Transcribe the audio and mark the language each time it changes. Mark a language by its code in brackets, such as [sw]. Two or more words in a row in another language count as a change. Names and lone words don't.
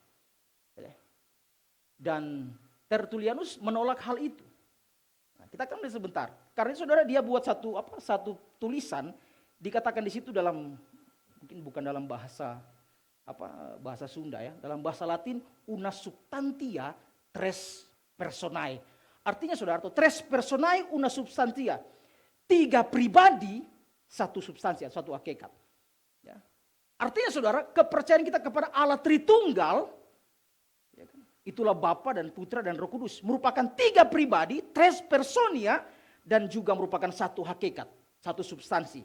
[id] Dan Tertullianus menolak hal itu. Nah, kita akan lihat sebentar. Karena saudara dia buat satu tulisan, dikatakan di situ dalam, mungkin bukan dalam bahasa Sunda ya, dalam bahasa Latin [la] una substantia tres personae. [id] Artinya saudara, [la] tres personae una substantia. [id] 3 pribadi, satu substansi, satu hakikat. Ya. Artinya saudara, kepercayaan kita kepada Allah Tritunggal, ya kan, itulah Bapa dan Putra dan Roh Kudus, merupakan 3 pribadi, [la] tres personia, [id] dan juga merupakan satu hakikat, satu substansi.